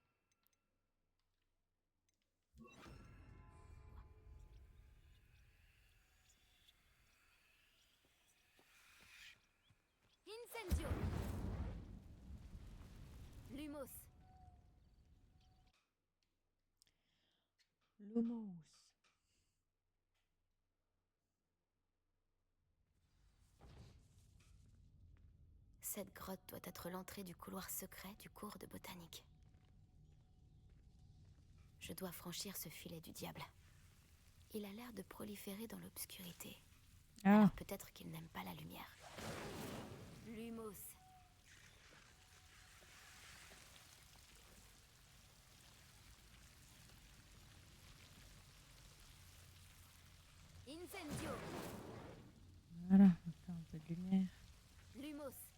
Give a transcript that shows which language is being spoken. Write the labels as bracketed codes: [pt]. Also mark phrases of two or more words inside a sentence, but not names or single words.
[fr] Incendio. Lumos. Lumos. Cette grotte doit être l'entrée du couloir secret du cours de botanique. Je dois franchir ce filet du diable. Il a l'air de proliférer dans l'obscurité. Ah. Alors peut-être qu'il n'aime pas la lumière. Lumos. Incendio. Voilà, on va faire un peu de lumière. Lumos.